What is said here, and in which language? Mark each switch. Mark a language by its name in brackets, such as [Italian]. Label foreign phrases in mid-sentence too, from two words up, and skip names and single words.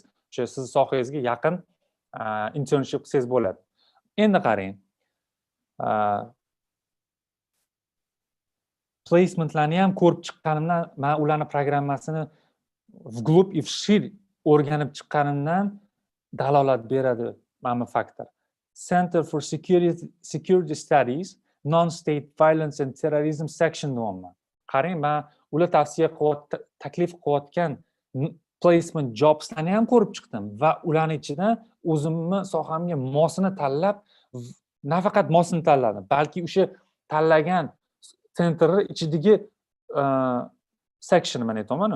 [Uzbek] O'sha siz sohangizga yaqin internship qilsangiz bo'ladi. Endi qarang. Placementlarni ham ko'rib chiqqanimdan, men ularning programmasini [Russian] vglub и вширь [Uzbek] o'rganib chiqqanimdan dalolat beradi mana bu faktor. Center for Security Studies, Non-State Violence and Terrorism section deyapman. Qarang, men ular tavsiya taklif qilayotgan [English] placement jobslarni [Uzbek] ham ko'rib chiqdim va ularning ichidan o'zimni sohamga mosini tanlab, nafaqat mosini tanladim, balki o'sha tanlagan sentrning ichidagi section men aytaman.